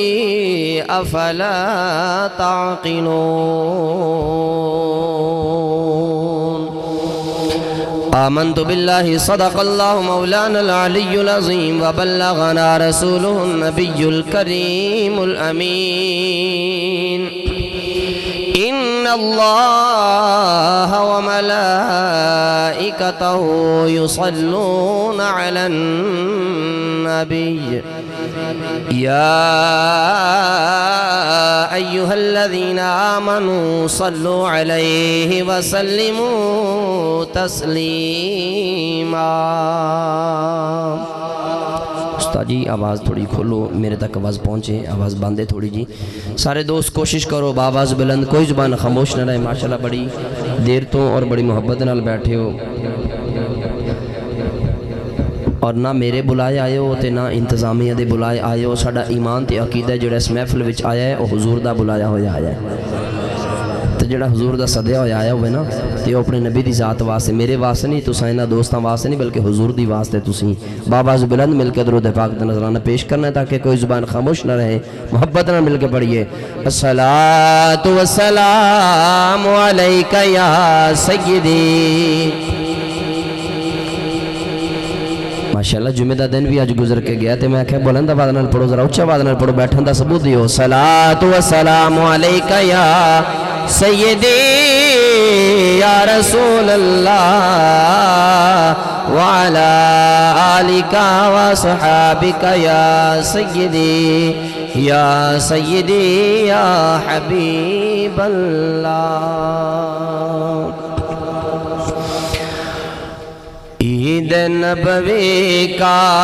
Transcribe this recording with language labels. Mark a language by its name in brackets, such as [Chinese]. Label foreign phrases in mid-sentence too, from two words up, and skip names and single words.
[Arabic] أفلا تعقلون آمنت بالله صدق الله مولانا العلي العظيم وبلغنا رسوله النبي الكريم الأمين إن الله وملائكته يصلون على النبي يا أيها الذين آمنوا صلوا عليه وسلموا تسليما [Punjabi] استاد جی آواز تھوڑی کھولو میرے تک آواز پہنچے آواز باندھے تھوڑی جی سارے دوست کوشش کرو بآواز بلند کوئی زبان خاموش نہ رہے ماشاءاللہ بڑی دیر تو اور بڑی محبت نال بیٹھے ہو اور نہ میرے بلائے آئے ہو تے نہ انتظامیہ دے بلائے آئے ہو ساڈا ایمان تے عقیدہ جڑا اس محفل وچ آیا ہے وہ حضور دا بلایا ہویا آیا ہے تے جڑا حضور دا سدیا ہویا آیا ہوئے نا تے وہ اپنے نبی دی ذات واسطے میرے واسطے نہیں تساں انہاں دوستاں واسطے نہیں بلکہ حضور دی واسطے تسی بآواز بلند مل کے درود پاک دا نذرانہ پیش کرنا ہے تاکہ کوئی زبان خاموش نہ رہے محبت نہ مل کے پڑھیے [Arabic] الصلاۃ والسلام علیک یا سیدی [Punjabi] ماشاءاللہ جمعہ دا دن بھی آج گزر کے گیا تے میں کہا بلند آواز نال پڑھو ذرا اونچا آواز نال پڑھو بیٹھن دا ثبوت دیو [Arabic] صلاۃ و سلام علیک یا سیدی یا رسول اللہ وعلی آلک و صحابک یا سیدی یا حبیب اللہ [Urdu] عید نبوی کا